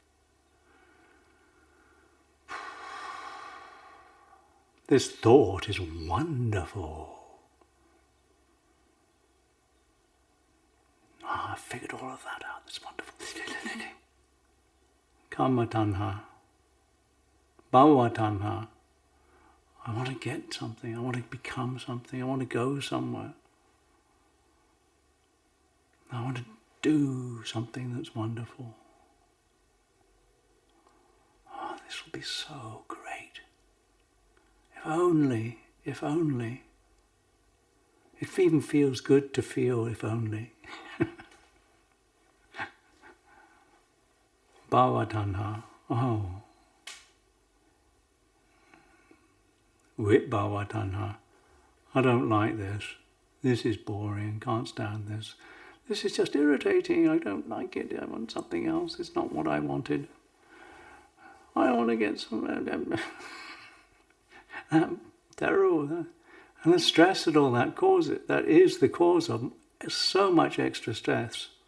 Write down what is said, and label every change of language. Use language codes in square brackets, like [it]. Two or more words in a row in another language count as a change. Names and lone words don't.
[en] This thought is wonderful. I figured all of that out. That's wonderful. [pi] Karma tanha. Bhava tanha. [en] I want to get something. I want to become something. I want to go somewhere. I want to do something that's wonderful. Oh, this will be so great. If only It even feels good to feel, if only. [pi] Bhava tanha. Oh. Vibhava tanha. [en] I don't like this. This is boring. Can't stand this. This is just irritating. I don't like it. I want something else. It's not what I wanted. I want to get some... terrible. And the stress that all that causes, that is the cause of so much extra stress.